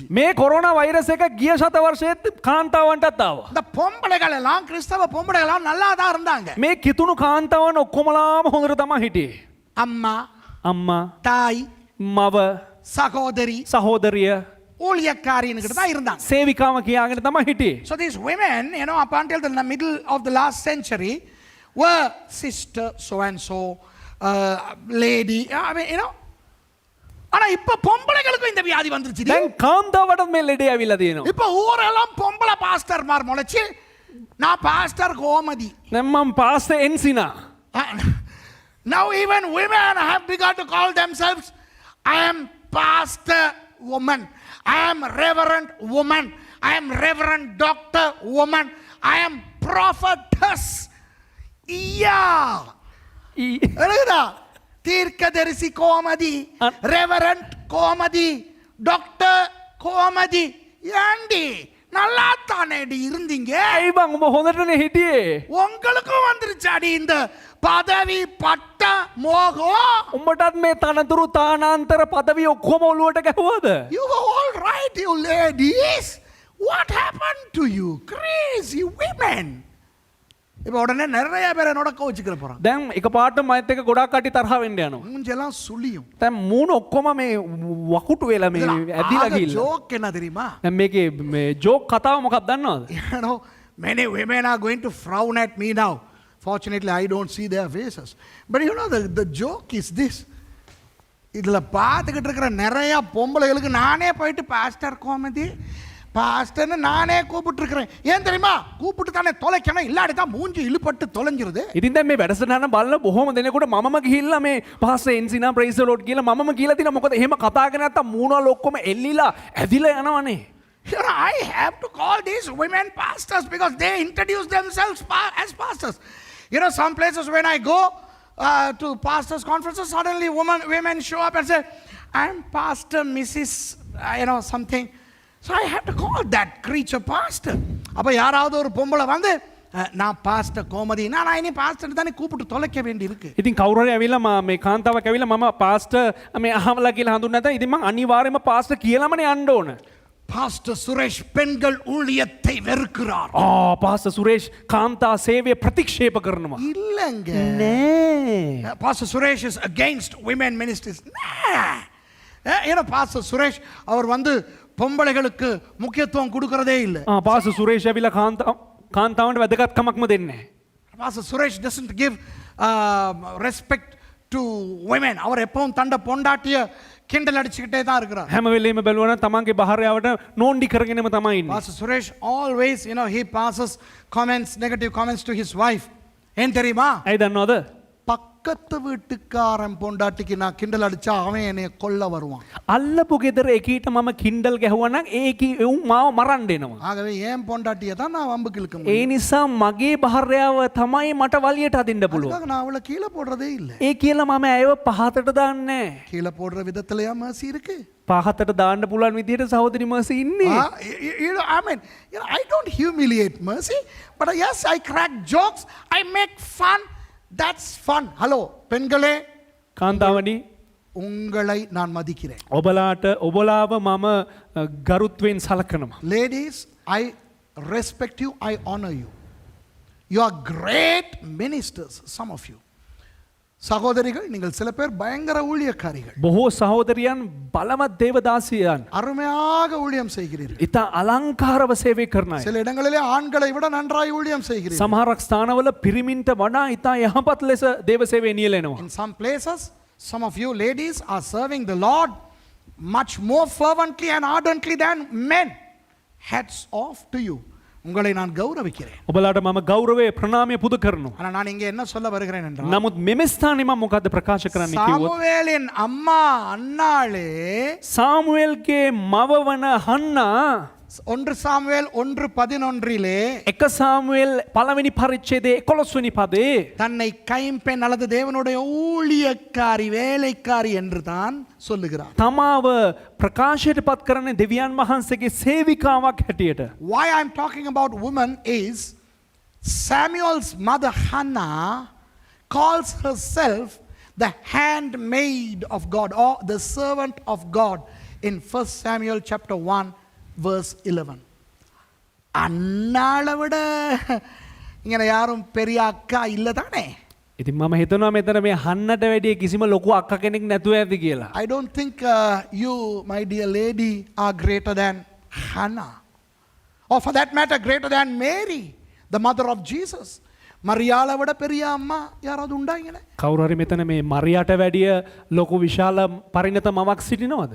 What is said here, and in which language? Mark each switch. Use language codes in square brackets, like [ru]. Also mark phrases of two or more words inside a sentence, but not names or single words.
[si] මේ කොරෝනා වෛරස් එක ගිය ශත වර්ෂයේත් කාන්තාවන්ටත් ආවා. [ta] இந்த பொம்பளைகள் எல்லாம் கிறிஸ்தவ பொம்பளைகள் எல்லாம் நல்லா தான் இருந்தாங்க. [si] මේ කිතුණු කාන්තාවන් ඔක්කොමලාම හොඳට තමයි හිටියේ. [ta] அம்மா, [si] අම්මා, [ta] தாய், [si] මව, [ta] சகோதரி, [si] සහෝදරිය, [ta] ஊழியக்காரின்னு தான் இருந்தாங்க. [si] සේවිකාව කියාගෙන තමයි හිටියේ. [en] So these women, you know, up until the middle of the last century, were sister so and so, lady, I mean, you know. [ta] ஆனா இப்ப பொம்பளைகளுக்கு இந்த வியாதி வந்துருச்சு. [si] දැන් කාන්තාවටත් මේ ලෙඩේ ඇවිල්ලා තියෙනවා. [ta] இப்ப ஊரெல்லாம் பொம்பளை பாஸ்டர்மார் முளைச்சு, நான் பாஸ்டர் கோமதி. [si] දැන් මම පාස්ටර් එන්සිනා. [en] Now even women have begun to call themselves, I am pastor woman, I am reverend woman, I am reverend doctor woman, I am prophetess. Yeah. [ta] எழுதுடா, தீர்க்கதரிசி கோமதி, ரெவரண்ட் கோமதி, டாக்டர் கோமதி. ஏண்டி நல்லா தானேடி இருந்தீங்க? [si] ඇයි බං උඹ හොඳටනේ හිටියේ? [ta] உங்களுக்கும் வந்துருச்சாடி இந்த பதவி பட்ட மோகம்? [si] උඹටත් මේ තනතුරු තානාන්තර පදවි ඔක්කොම ඔලුවට ගැහුවද? [en] You were all right, you ladies. What happened to you? Crazy women. [ta] இப்போ உடனே நிறைய பேரை நொடக்க வச்சுக்கிற போறான். [si] දැන් එකපාරට මයිත් එක ගොඩක් කටි තරහ වෙන්න යනවා. [ta] மூஞ்செல்லாம் சுளியும். [si] දැන් මූණ ඔක්කොම මේ වකුටු වෙලා මේ ඇදිලා ගිහිල්ලා. [ta] ஜோக் என்ன தெரியுமா? [si] දැන් මේකේ මේ ජෝක් කතාව මොකක්ද දන්නවද? [en] You know, many women are going to frown at me now. Fortunately, I don't see their faces. But you know, the joke is this. [ta] இதில் பார்த்துக்கிட்டு இருக்கிற நிறைய பொம்பளைகளுக்கு நானே போயிட்டு பாஸ்டர் கோமதி பாஸ்டர்னு நானே கூப்பிட்டுருக்கிறேன். ஏன் தெரியுமா? கூப்பிட்டு தானே தொலைக்கணும், இல்லாடி தான் மூஞ்சி இழுப்பட்டு தொலைஞ்சிருது. [si] ඉතින් දැන් මේ වැඩසටහන බලන බොහොම දෙනෙකුට මමම ගිහිල්ලා මේ පාස්ටර් එන්සිනා [en] praise Lord [si] කියලා මමම කියලා තිනා. මොකද එහෙම කතා කරන්නේ නැත්තම් මූණවල ඔක්කොම එල්ලිලා ඇදිලා යනවනේ. [en] You know, I have to call these women pastors because they introduce themselves as pastors. You know, some places when I go to pastors' conferences, suddenly women show up and say, I'm Pastor Mrs. You know, something. So I have to call that creature pastor. [ta] அப்போ யாராவது ஒரு பொம்பளை வந்து நான் பாஸ்டர் கோமதி, நான் இனி பாஸ்டர் தானே கூப்பிட்டு தொலைக்க வேண்டி இருக்கு. [si] ඉතින් කවුරු හරි ඇවිල්ලා මේ කාන්තාවක් ඇවිල්ලා මම පාස්ටර් මේ අහවලා කියලා හඳුන්වන්න නැත්නම් ඉතින් මං අනිවාර්යයෙන්ම පාස්ටර් කියලාමනේ යන්න ඕන. [ta] பாஸ்டர் சுரேஷ் பெண்கள் ஊழியத்தை வெறுக்கிறார். [si] පාස්ටර් සුරේෂ් කාන්තා සේවය ප්‍රතික්ෂේප කරනවා. [ta] இல்லங்க. [si] නෑ. [en] பாஸ்டர் சுரேஷ் is against women ministries. You know, [ta] பாஸ்டர் சுரேஷ் அவர் வந்து பொம்பளைகளுக்கு முக்கியத்துவம் கொடுக்கறதே இல்லை. [si] පාස්ටර් සුරේෂ් ඇවිල්ලා කාන්තාවන්ට වැදගත්කමක්ම දෙන්නේ නැහැ. [en] Pastor Suresh doesn't give respect to women. [ta] அவர் எப்பவும் தண்ட பொண்டாட்டிய கிண்டல் அடிச்சுக்கிட்டே தான் இருக்கிறார். [si] හැම වෙලේම බැලුවා නම් තමන්ගේ භාර්යාවට නෝන්ඩි කරගෙනම තමයි ඉන්නේ. [en] Pastor Suresh always, you know, he passes comments, negative comments to his wife. [ta] ஏன் தெரியுமா? [si] ඇයි දන්නවද? [ta] பக்கத்து வீட்டுக்காரன் பொண்டாட்டிக்கு நான் கிண்டல் அடிச்சா அவன் என்னைய கொல்ல வருவான். [si] අල්ලපු ගෙදර එකීට මම කින්ඩල් ගැහුවා නම් ඒකී උන් මාව මරන්න එනවා. [ta] ஆகவே ஏன் பொண்டாட்டியை தான் நான் வம்புக்கு இழுக்க [si] ඒ [ta] முடியும். [si] නිසා මගේ භාර්යාව තමයි මට වලියට අදින්න පුළුවන්. [ta] அதுக்காக நான் அவளை கீழே போடுறதே இல்லை. [si] ඒ කියලා මම ඇයව පහතට දාන්නේ නැහැ. [ta] கீழே போடுற விதத்திலயா mercy இருக்கு? [si] පහතට දාන්න පුළුවන් විදිහට සහෝදරි මර්සි ඉන්නේ. [en] I don't humiliate Mercy, but yes, I crack jokes, I make fun. That's fun. Hello, [ta] பெண்களே, [si] කාන්තාවනි [ta] உங்களை நான் மதிக்கிறேன். [si] ඔබලාව මම ගරුත්වයෙන් සලකනවා. [en] Ladies, I respect you, I honor you. You are great ministers, some of you. [ta] சகோதரிகள், நீங்கள் சில பேர் பயங்கர ஊழியக்காரிகள். [si] බොහෝ සහෝදරයන් බලවත් දේවදාසියන්. [ta] அருமையாக ஊழியம் செய்கிறீர்கள். [si] ඉතා අලංකාරව සේවය කරන අය. [ta] சில இடங்களிலே ஆண்களை விட நன்றாய் ஊழியம் செய்கிறீர்கள். [si] සමහරක් ස්ථානවල පිරිමින්ට වඩා ඉතා යහපත් ලෙස දේව සේවය නියැලෙනවා. [en] In some places, some of you ladies are serving the Lord much more fervently and ardently than men. Hats off to you. [ta] உங்களை நான் கௌரவிக்கிறேன். [si] ඔබලාට මම ගෞරවය ප්‍රණාමය පුද කරනවා. [ta] ஆனா நான் இங்கே என்ன சொல்ல வருகிறேன் என்றால், [si] නමුත් මෙම ස්ථානයේ මම මොකද්ද ප්‍රකාශ කරන්න කිව්වොත් [ta] சாமுவேலின் அம்மா அன்னாளே [si] සාමුවෙල්ගේ මව වන හන්නා [ta] 1 சாமுவேல் 1:11 [si] එක සාමුවෙල් පළවෙනි පරිච්ඡේදයේ 11 වෙනි පදේ [ta] தன்னை கைம்பெண் அல்லது தேவனுடைய ஊழியக்காரி வேலைக்காரி என்று தான் சொல்லுகிறார். [si] තමාව ප්‍රකාශයට පත් කරන්නේ දෙවියන් වහන්සේගේ සේවිකාවක් හැටියට. [en] Why I'm talking about women is Samuel's mother Hannah calls herself the handmaid of God or the servant of God in 1 Samuel chapter 1 verse 11. [ta] அன்னாளை விட இங்கே யாரும் பெரிய அக்கா இல்லை தானே? [si] ඉතින් මම හිතනවා මෙතන මේ හන්නට වැඩිය කිසිම ලොකු අක්ක කෙනෙක් නැතුව ඇති කියලා. [en] I don't think you, my dear lady, are greater than Hannah. Or for that matter, greater than Mary, the mother of Jesus. [ta] மரியாள விட பெரிய අම්මා யாராவது உண்டா இங்கே? [si] කවුරු හරි මෙතන මේ මරියාට වැඩිය ලොකු විශාල පරිණත මවක් සිටිනවද?